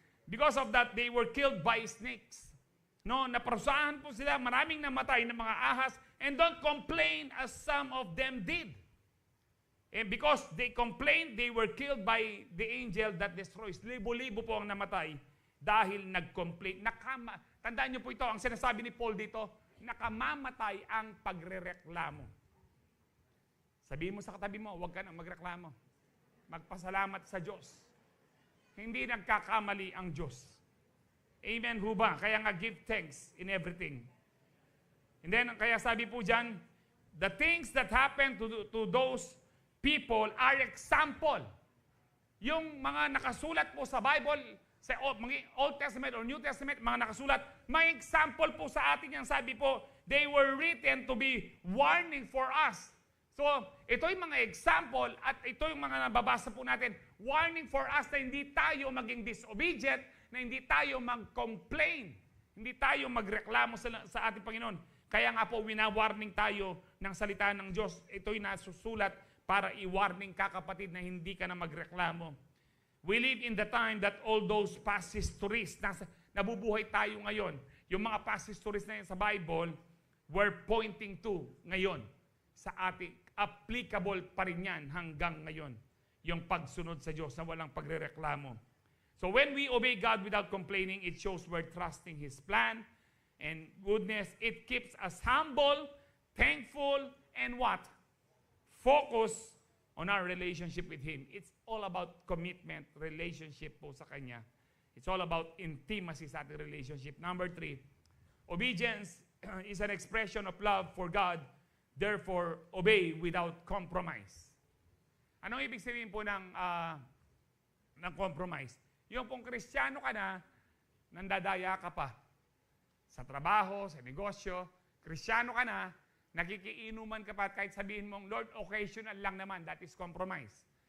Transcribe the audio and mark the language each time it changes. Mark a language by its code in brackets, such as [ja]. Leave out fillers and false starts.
[en] Because of that, they were killed by snakes. No, [tl] naparusahan po sila, maraming namatay ng mga ahas, [en] and don't complain as some of them did. And because they complained, they were killed by the angel that destroys. [tl] Libo-libo po ang namatay dahil nag-complain. Tandaan niyo po ito, ang sinasabi ni Paul dito, nakamamatay ang pagrereklamo. Sabihin mo sa katabi mo, huwag ka nang magreklamo. Magpasalamat sa Diyos. Hindi nagkakamali ang Diyos. Amen ho ba? Kaya nga [en] give thanks in everything. And then, [tl] kaya sabi po dyan, [en] the things that happen to those people are example. [tl] Yung mga nakasulat po sa Bible, sa Old Testament or New Testament, mga nakasulat, may example po sa atin yan. Sabi po, [en] they were written to be warning for us. [tl] So, ito yung mga example at ito yung mga nababasa po natin, [en] warning for us [tl] na hindi tayo maging disobedient, na hindi tayo mag-complain, hindi tayo magreklamo sa ating Panginoon. Kaya nga po, wina-warning tayo ng salita ng Diyos. Ito'y nasusulat para i-warning ka, kapatid, na hindi ka na magreklamo. [en] We live in the time that all those past histories, [tl] nabubuhay tayo ngayon. Yung mga past histories na yun sa Bible, [en] we're pointing to [tl] ngayon sa ating applicable pa rin yan hanggang ngayon. Yung pagsunod sa Diyos na walang pagrereklamo. [en] So when we obey God without complaining, it shows we're trusting His plan and goodness. It keeps us humble, thankful, and what? Focus on our relationship with Him. It's all about commitment, relationship [tl] po sa Kanya. [en] It's all about intimacy sa ating relationship. Number 3, obedience is an expression of love for God. Therefore, obey without compromise. [tl] Anong ibig sabihin po ng compromise? Yung pong Kristiyano ka na, nandadaya ka pa. Sa trabaho, sa negosyo, Kristiyano ka na, nakikiinuman ka pa at kahit sabihin mong, Lord, occasional lang naman, [en] that is compromise.